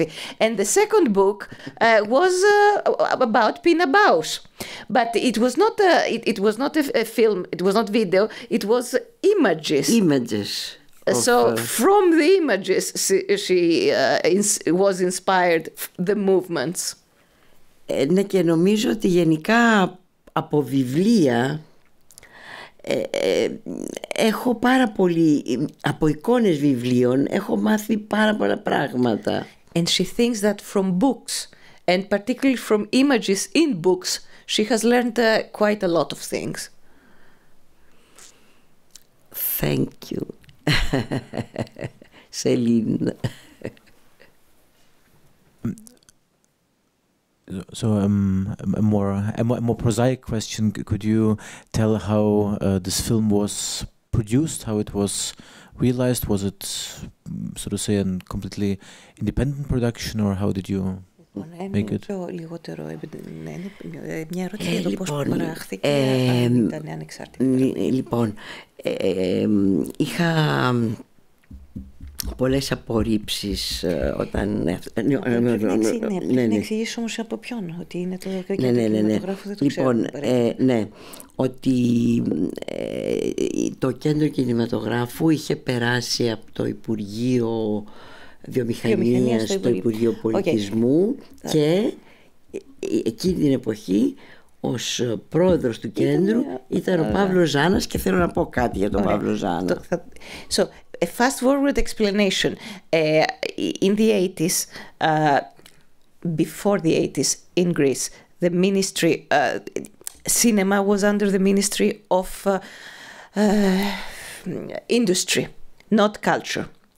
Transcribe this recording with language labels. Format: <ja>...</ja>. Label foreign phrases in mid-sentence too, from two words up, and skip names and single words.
<en>And the second book was about Pina Bausch, but it was not a film. It was not video. It was images. So from the images, she was inspired the movements.</en> <el>Ναι, και νομίζω ότι γενικά από βιβλία έχω πάρα πολύ, από εικόνες βιβλίων έχω μάθει πάρα πολλά πράγματα.</el> <en>And she thinks that from books, and particularly from images in books, she has learned quite a lot of things. Thank you. Celine. So a more prosaic question: could you tell how this film was produced? How it was realized? Was it, so to say, a completely independent production, or how did you make it?</en> <el>Μια ερώτηση για το πώς παράχθηκε, αν ήταν ανεξάρτητη. Λοιπόν, είχα πολλές απορρίψεις όταν... Να εξηγήσεις όμως από ποιον, ότι είναι το κινηματογράφο, δεν το ξέρω. Λοιπόν, ναι, ότι το κέντρο κινηματογράφου είχε περάσει από το Υπουργείο Βιομηχανίας στο Υπουργείο Πολιτισμού και εκείνη την εποχή ως πρόεδρος του κέντρου ήταν ο Παύλος Ζάνας και θέλω να πω κάτι για τον Παύλο Ζάνα.</el> <en>So, a fast forward explanation. In the 80s, before the 80s in Greece, the ministry, cinema was under the Ministry of Industry, not culture.</en>